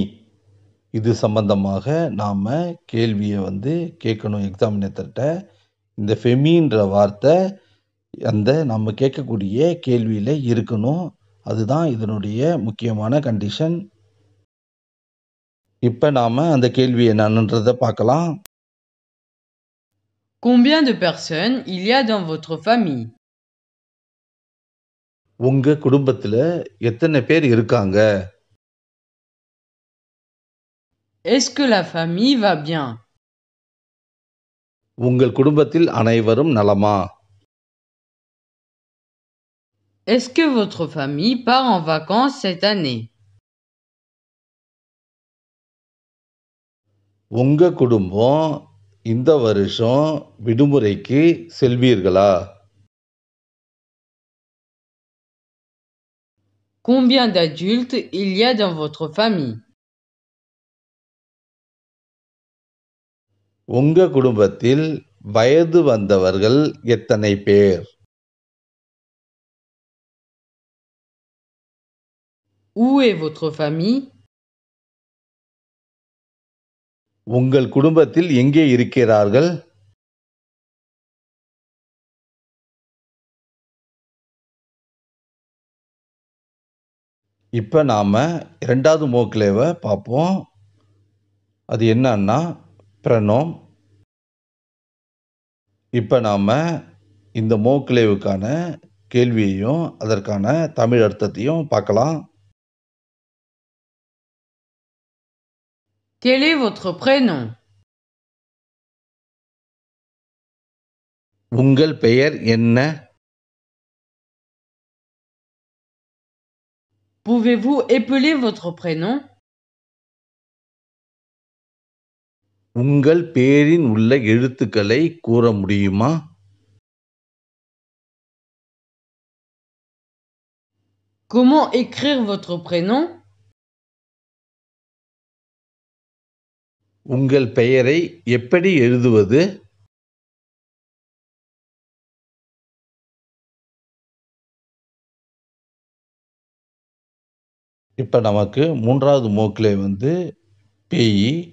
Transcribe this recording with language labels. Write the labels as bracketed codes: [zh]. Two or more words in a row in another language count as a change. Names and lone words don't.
[ta] இது சம்பந்தமாக நாம கேள்விய வந்து கேட்கணும் எக்ஸாமினேட்டர்ட்ட. இந்த ஃபெமின்ற வார்த்தை அந்த நம்ம கேட்கக்கூடிய கேள்வியில இருக்கணும். அதுதான் இதனுடைய முக்கியமான கண்டிஷன். இப்ப நாம அந்த கேள்வி என்னன்றத பார்க்கலாம். [fr] Combien de personnes il y a dans votre famille? [ta] உங்க குடும்பத்துல எத்தனை பேர் இருக்காங்க? [fr] Est-ce que la famille va bien? [ta] உங்கள் குடும்பத்தில் அனைவரும் நலமா? [fr] Est-ce que votre famille part en vacances cette année? [ta] உங்க குடும்பம் இந்த வருஷம் விடுமுறைக்கு செல்வீர்களா? [fr] Combien d'adultes il y a dans votre famille? [ta] உங்க குடும்பத்தில் வயது வந்தவர்கள் எத்தனை பேர்? [fr] Où est votre famille? [ta] உங்கள் குடும்பத்தில் எங்கே இருக்கிறார்கள்? இப்ப நாம 2வது மோக்லேவ பார்ப்போம். அது என்னன்னா ப்ரனோம். இப்ப நாம இந்த மோக்லேவுக்கான கேள்வியையும், அதற்கான தமிழ் அர்த்தத்தையும் பார்க்கலாம். [fr] Quel est votre prénom? [ta] உங்கள் பெயர் என்ன? [fr] Pouvez-vous épeler votre prénom? [ta] உங்கள் பெயரின் உள்ள எழுத்துக்களை கூற முடியுமா? [fr] Comment écrire votre prénom? [ta] உங்கள் பெயரை எப்படி எழுதுவது? இப்ப நமக்கு 3வது மோக்லே வந்து பேயி.